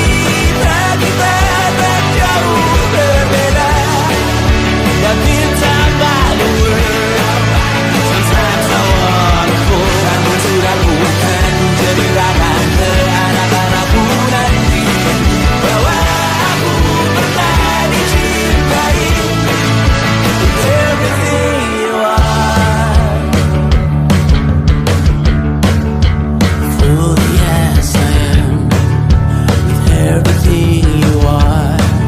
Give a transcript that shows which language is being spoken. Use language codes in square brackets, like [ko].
[id] Cerita kita tak jauh berbeda, [en] but it's about the world. Sometimes I wanna fall. [id] Namun suratku kan ceritakan ke anak-anakku nanti bahwa aku pernah dicintai. [en] With everything you are, fully as I am. With everything you are.